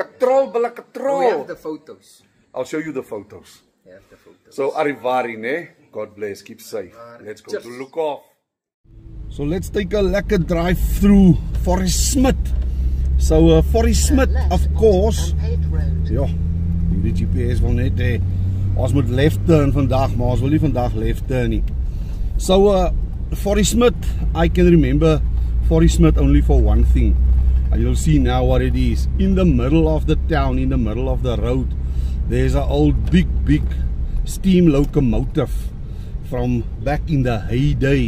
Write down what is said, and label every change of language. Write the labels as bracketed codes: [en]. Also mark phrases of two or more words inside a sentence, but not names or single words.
[af] Katrol, Bella, katrol. [en] We have the photos. I'll show you the photos. We have the photos. So, Arrivari, ne? God bless. Keep safe. Let's go to Lukhof. So, let's take a lekker drive through Forest Smith. So, Forest Smith, of course. [af] Ja, die GPS wil net hê. Ons moet [en] left turn [af] vandag, maar ons wil nie vandag [en] left turn [af] nie. [en] So, Forest Smith, I can remember Forest Smith only for one thing. And you'll see now what it is. In the middle of the town, in the middle of the road, there's an old big steam locomotive from back in the heyday.